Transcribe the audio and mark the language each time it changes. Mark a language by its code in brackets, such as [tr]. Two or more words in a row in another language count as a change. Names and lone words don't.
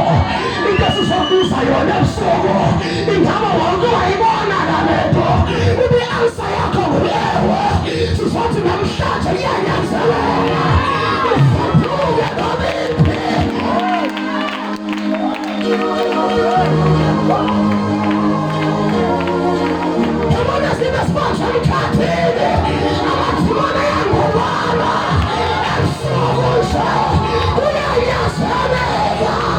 [zu] Into esizokubuza yona ebusuku, ingaba wonke wayibona nale nto? Ubi-answer yakho ngulewe. Sizothi namhlanje iyanyanzeleka usaphuke nobiphi. Yabona sibe sibasha emkhathini, amathimane yangubala ebusuku nje kuyanyazeleka.